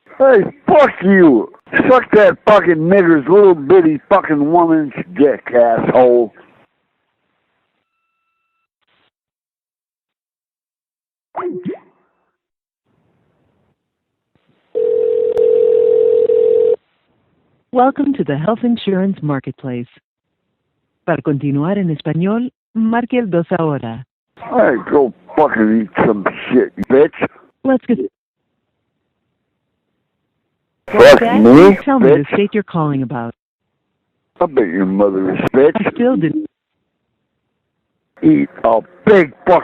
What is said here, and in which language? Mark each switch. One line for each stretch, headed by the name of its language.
English: Hey, fuck you. Suck that fucking nigger's little bitty fucking woman's dick, asshole. Welcome to the Health Insurance Marketplace.
Spanish: Para continuar en español, marque el 2 ahora.
English: Hey, go fucking eat some shit, bitch. Let's get... Fuck me, Tell me the bitch. state you're calling about. I bet your mother is bitch. I still didn't... Eat a big fucking